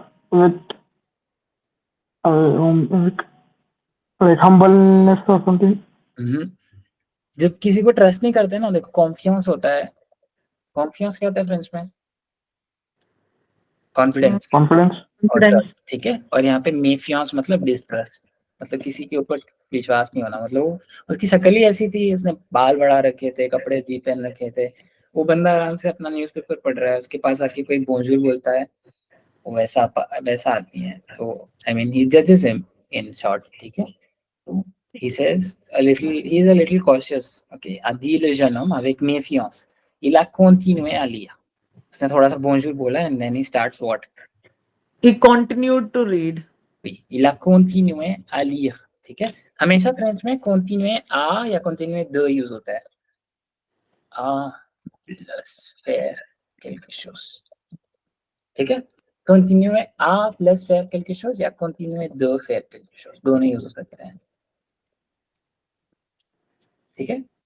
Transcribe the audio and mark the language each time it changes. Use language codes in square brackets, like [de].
[en] with with like humbleness or something. [hi] जब किसी को ट्रस्ट नहीं करते ना, देखो कॉन्फिडेंस होता है. कॉन्फिडेंस क्या होता है फ्रेंच में? [en] Confidence Confidence. [hi] और ट्रस्ट, ठीक है. और यहाँ पे méfiance मतलब डिस्ट्रस्ट, मतलब किसी के ऊपर विश्वास नहीं होना. मतलब वो, उसकी शक्ल ही ऐसी थी, उसने बाल बढ़ा रखे थे, कपड़े अजीब पहन रखे थे. वो बंदा आराम से अपना न्यूज़पेपर पढ़ रहा है, उसके पास आके कोई बोंजूर बोलता है, वो वैसा आदमी है. [en] तो I mean he जजेस him in short, [hi] ठीक है. [en] तो he says he is a little cautious. [fr] Okay, a dit le jeune homme avec méfiance. Il a continué à lire. [hi] उसने थोड़ा सा bonjour बोला [en] and then he starts what? He continued to read. [fr] Oui, il a continué à lire. [hi] ठीक है. हमेशा French में continuer à या continuer de use होता है. [fr] à plus faire quelque chose. [hi] ठीक है. [fr] continuer à plus faire quelque chose या continuer de faire quelque chose, [hi] दोनों यूज हो सकते हैं. ठीक है.